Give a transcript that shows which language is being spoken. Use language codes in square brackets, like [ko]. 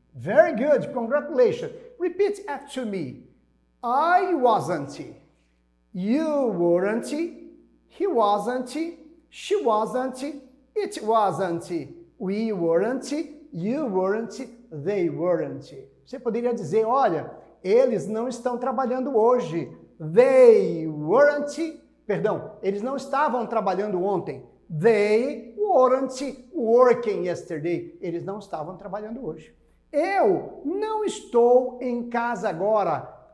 [en] Very good, congratulations. Repeat after me. I wasn't, you weren't, he wasn't, she wasn't, it wasn't, we weren't, you weren't, they weren't. [pt] Você poderia dizer, olha, eles não estão trabalhando hoje. [en] They weren't, [pt] perdão, eles não estavam trabalhando ontem. [en] They weren't working yesterday. [pt] Eles não estavam trabalhando hoje. Eu não estou em casa agora.